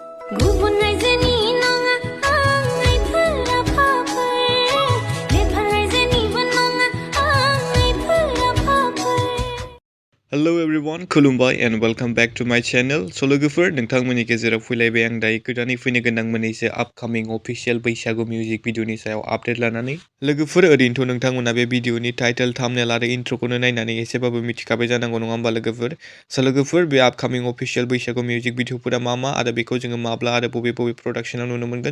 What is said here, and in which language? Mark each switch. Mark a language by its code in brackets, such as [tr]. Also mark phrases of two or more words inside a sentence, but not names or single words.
[brx] गुबुन रायजोनि नङा आं आइफोरा फाफोर नेपाल रायजोनिबो नङा आं आइफोरा फाफोर। [en] Hello everyone, खुलुमबाय and welcome back to my channel. [brx] So लोगोफोर नोंथांमोननि गेजेराव फैलायबाय आं दायो गोदानै फैनो गोनां मोननैसो [en] upcoming official [brx] बैसागु मिउजिक भिडिअनि सायाव आपडेट लानानै। लोगोफोर ओरैनोथ' नोंथांमोना बे भिडिअनि [en] title thumbnail [brx] आरो इन्ट्रोखौनो नायनानै एसेबाबो मिथिखाबाय जानांगौ नङा होमबा लोगोफोर। स' लोगोफोर बे [en] upcoming official [brx] बैसागु मिउजिक भिडिअफोरा मा आरो बेखौ जोङो माब्ला आरो बबे प्रडाक्शनाव नुनो मोनगोन।